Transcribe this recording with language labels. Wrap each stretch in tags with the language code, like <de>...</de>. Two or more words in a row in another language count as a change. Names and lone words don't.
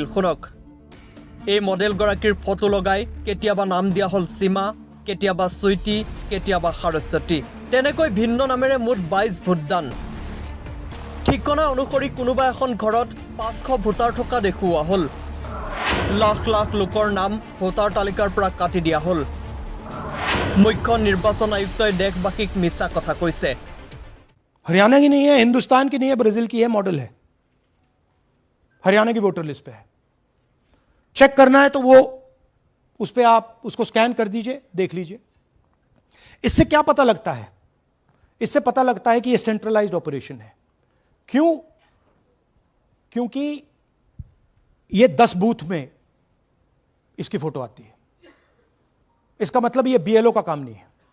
<as>শুনক এই মডেল গৰাকীৰ ফটো লগাই কেতিয়াবা নাম দিয়া হল সীমা কেতিয়াবা সুইটি কেতিয়াবা সৰস্বতী তেনেকৈ ভিন্ন নামেৰে মুঠ 22 ভোটদান ঠিকনা অনুসৰি কোনোবা এখন ঘৰত 500 ভোটাৰ থকা দেখুওৱা হল লাখ লাখ লোকৰ নাম ভোটাৰ তালিকাৰ পৰা কাটি দিয়া হল মুখ্য নিৰ্বাচন আয়ুক্তই দেশবাসীক মিছা কথা কৈছে</as> <hi>हरियाणा की नहीं है हिंदुस्तान की नहीं है ब्राजील की है मॉडल है हरियाणा की वोटर लिस्ट पे है चेक करना है तो वो उस पे आप उसको स्कैन कर दीजिए देख लीजिए इससे क्या पता लगता है इससे पता लगता है कि ये सेंट्रलाइज्ड ऑपरेशन है क्यों क्योंकि ये 10 बूथ में इसकी फोटो आती है इसका मतलब ये बीएलओ का काम नहीं है</hi>